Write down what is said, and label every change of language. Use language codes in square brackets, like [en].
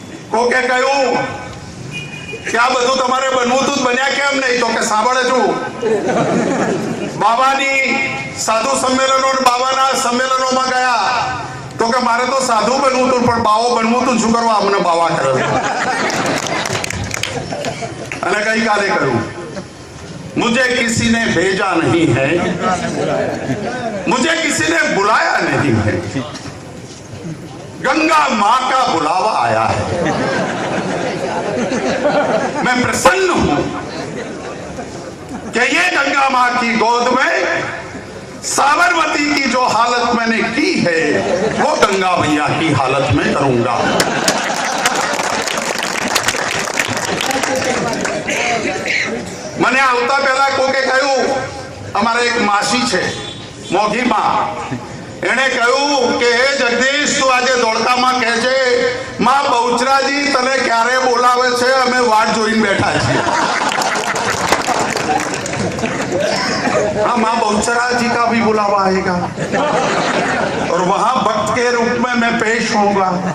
[gu] કોકે કહ્યું કે આ બધું તમારે બનવું હતું, બન્યા કેમ નહીં? તો કે સાંભળે છું, બાબાની સાધુ સંમેલનો, બાબાના સંમેલનોમાં ગયા તો કે મારે તો સાધુ બનવું હતું પણ બાવો બનવું હતું, શું કરવા અમને બાવા કરે. અને ગઈકાલે કહ્યું, [hi] मुझे किसी ने भेजा नहीं है, मुझे किसी ने बुलाया नहीं है, गंगा मां का बुलावा आया है. मैं प्रसन्न हूं कि ये गंगा मां की गोद में साबरमती की जो हालत मैंने की है वो गंगा मैया की हालत में करूंगा. [gu] મને આવતા પહેલા કોકે કહ્યું, અમારે એક માસી છે મોઘીમાં, એને કહ્યું કે હે જગદીશ, તું આજે ધોળકામાં કહે છે માં બહુચરાજી તને ક્યારે બોલાવે છે, અમે વાટ જોઈને બેઠા છીએ. [hi] हाँ, माँ बहुचरा जी का भी बुलावा आएगा और वहां भक्त के रूप में मैं पेश होऊंगा.